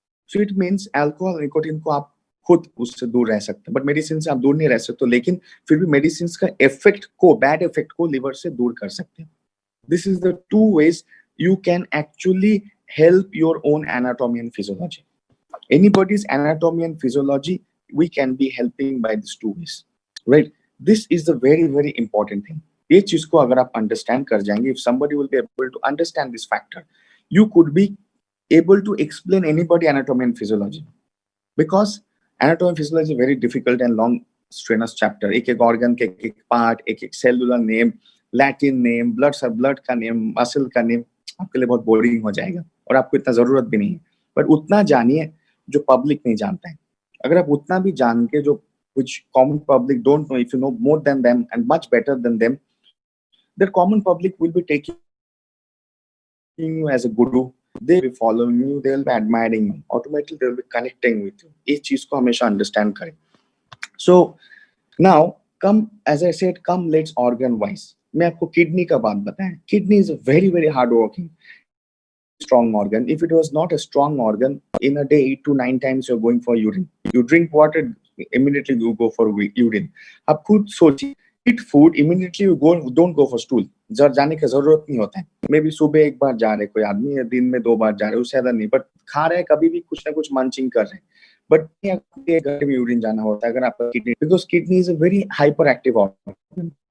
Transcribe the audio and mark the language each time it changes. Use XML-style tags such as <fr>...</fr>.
<en>so it means</en> <hi>alcohol nicotine को आप खुद उससे दूर रह सकते हैं, बट मेडिसिन से आप दूर नहीं रह सकते, लेकिन फिर भी मेडिसिन का इफेक्ट को, बैड इफेक्ट को लिवर से दूर कर सकते हैं.</hi> <en>This is the two ways you can actually help your own anatomy and physiology. Anybody's anatomy and physiology we can be helping by this two ways, right? This is the very very important thing.</en> <hi>ये चीज को अगर आप understand कर जाएंगे,</hi> <en>If somebody will be able to understand this factor, you could be able to explain anybody anatomy and physiology, because anatomy and physiology is very difficult and long strenuous chapter.</en> <hi>एक एक organ के एक एक part, एक एक cellular name, Latin name, blood का name, muscle का name, आपके लिए बहुत बोरिंग हो जाएगा और आपको इतना जरूरत भी नहीं है. बट उतना जानिए जो पब्लिक नहीं जानता है. अगर आप उतना भी जान के,</hi> <en>जो which common public don't know, if you know more than them and much better than them, the common public will be taking you as a guru, they will be following you, they will be admiring you, automatically they will be connecting with you.</en> <hi>इस चीज को हमेशा understand करें.</hi> <en>So now come, as I said, come let's organ wise.</en> <hi>मैं आपको kidney का बात बताएं.</hi> <en>Kidney is a very very hard working strong organ. If it was not a strong organ, in a day 8 to 9 times you're going for urine. You drink water, immediately you go for urine.</en> <hi>आप खुद सोचिए,</hi> <en>eat food, immediately you don't go for stool.</en> <hi>जाने की जरूरत नहीं होता है. May be सुबह एक बार जा रहे कोई आदमी, या दिन में 2 बार जा रहे, उससे ज्यादा नहीं, बट खा रहे कभी भी कुछ ना कुछ मंचिंग कर रहे हैं. बट घर में यूरिन जाना होता है अगर आपका kidney,</hi> <en>Because kidney is a very hyper active organ.</en>